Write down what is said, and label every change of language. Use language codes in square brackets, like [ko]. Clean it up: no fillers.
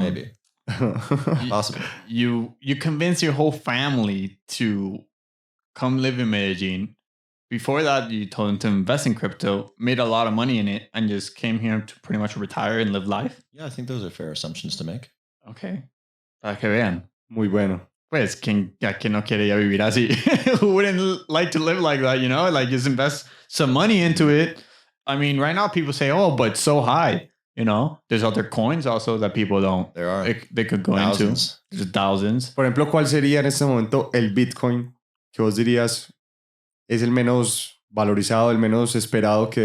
[en] maybe possible. You convince your whole family to come live in Medellin. Before that, you told them to invest in crypto, made a lot of money in it, and just came here to pretty much retire and live life. Yeah, I think those are fair assumptions to make. [es] Okay. Para que vean. Muy bueno. Pues, ¿quién no quiere ya vivir así? [en] Who wouldn't like to live like that, you know? Like, just invest some money into it. I mean, right now people say, oh, but it's so high. You know, there's other coins also that people don't. There are. They could go thousands. Into. There's thousands. [es] Por ejemplo, ¿cuál sería en este momento el Bitcoin que vos dirías es el menos valorizado, el menos esperado que